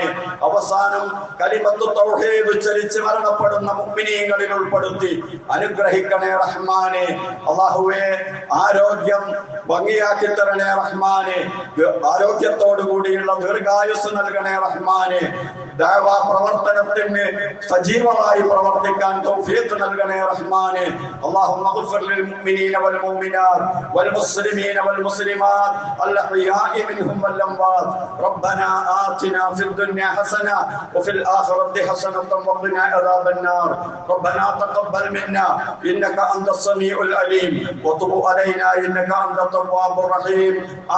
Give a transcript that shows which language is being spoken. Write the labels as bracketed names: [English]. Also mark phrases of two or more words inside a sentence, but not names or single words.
[Malayalam] അവസാനം [Arabic] كلمة التوحيد [Malayalam] ഉച്ചരിച്ച് മരണപ്പെടുന്ന മുഅ്മിനീങ്ങളിൽ ഉൾപ്പെടുത്തി അനുഗ്രഹിക്കണേ റഹ്മാനെ. അല്ലാഹുവേ, ആരോഗ്യം ഭംഗിയാക്കി തരണേ റഹ്മാനെ. ആരോഗ്യത്തോടു കൂടിയുള്ള ദീർഘായുസ് നൽകണേ റഹ്മാനെ. ദഅവാ പ്രവർത്തനത്തിന് സജീവമായി പ്രവർത്തിക്കാൻ തൗഫീഖ് നൽകണേ റഹ്മാനെ. [Arabic] اللهم اغفر للمؤمنين والمؤمنات والمسلمين والمسلمات الأحياء منهم والأموات. ربنا آتنا في الدنيا حسنة وفي الآخرة حسنة وقنا عذاب النار. ربنا تقبل منا إنك أنت السميع العليم وتب علينا إنك أنت التواب الرحيم.